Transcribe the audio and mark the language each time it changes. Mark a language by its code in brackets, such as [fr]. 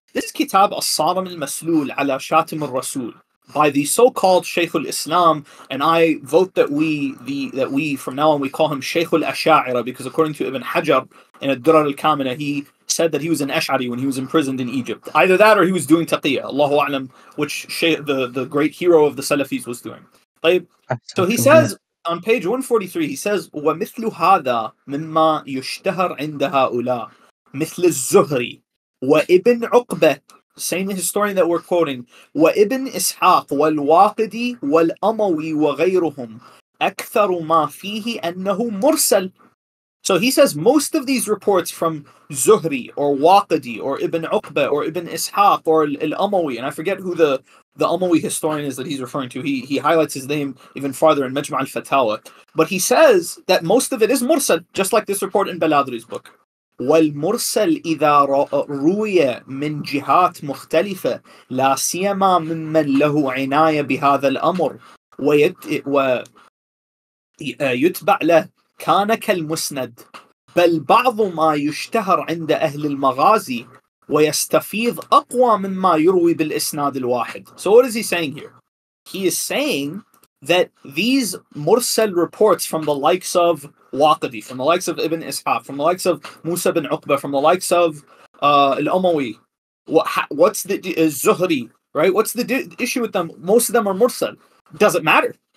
[en] This is Kitab As-Saram al-Maslul ala Shatim al-Rasul by the so-called Shaykh al-Islam, and I vote that we from now on we call him Shaykh al-Ash'ari, because according to Ibn Hajar in Ad-Durar al-Kamina, he said that he was an Ash'ari when he was imprisoned in Egypt. Either that or he was doing taqiyya, Allahu a'lam, which the great hero of the Salafis was doing. So he says on page 143, he says, [ar] وَمِثْلُ هَذَا مِمَّا يُشْتَهَرْ عِنْدَ هَؤُلَاءِ مثل الزهري وابن عقبة, [en] same historian that we're quoting, [ar] وابن إسحاق والواقدي والأموي وغيرهم أكثر ما فيه أنه مرسل. [en] So he says most of these reports from Zuhri or Waqidi or Ibn Uqba or Ibn Ishaq or al-Umawi, and I forget who the Umawi historian is that he's referring to. He highlights his name even farther in Majma' al-Fatawa. But he says that most of it is mursal, just like this report in Baladri's book. [ar] والمرسل إذا روي من جهات مختلفة لا سيما ممن له عناية بهذا الأمر ويتبع له كان كالمسند بل بعض ما يشتهر عند أهل المغازي ويستفيض أقوى مما يروي بالإسناد الواحد. [en] So what is he saying here? He is saying that these mursal reports from the likes of Waqidi, from the likes of Ibn Ishaq, from the likes of Musa bin Uqba, from the likes of al-Umawi, what's the Zuhri, right? What's the issue with them? Most of them are mursal. Doesn't matter.